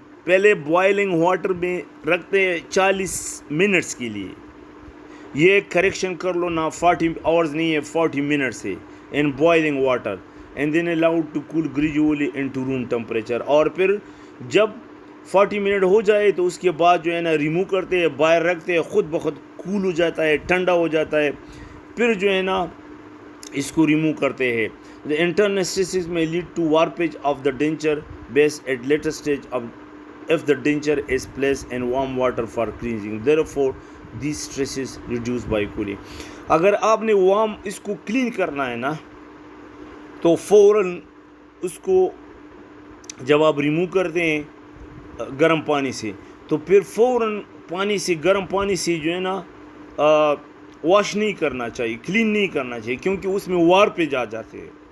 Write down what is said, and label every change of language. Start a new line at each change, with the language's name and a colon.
Urdu: پہلے boiling water میں رکھتے ہیں 40 منٹس کے لیے, یہ کریکشن کر لو نا
English: 40 hours
Urdu: نہیں ہے 40 منٹس ہے
English: In boiling water and then allowed to cool gradually into room temperature.
Urdu: اور پھر جب 40 منٹ ہو جائے تو اس کے بعد جو ہے نا ریموو کرتے ہیں, باہر رکھتے ہیں, خود بخود کول ہو جاتا ہے, ٹھنڈا ہو جاتا ہے, پھر جو ہے نا اس کو ریموو کرتے ہیں.
English: The interstices may lead to warpage of the denture base at later stage of if the denture is placed in warm water for cleansing. Therefore, these stresses reduced by cooling.
Urdu: اگر آپ نے warm اس کو clean کرنا ہے نا تو فوراً اس کو جب آپ ریموو کرتے ہیں گرم پانی سے تو پھر فوراً پانی سے گرم پانی سے جو ہے نا واش نہیں کرنا چاہیے, کلین نہیں کرنا چاہیے, کیونکہ اس میں وارپیج آ جاتے ہیں.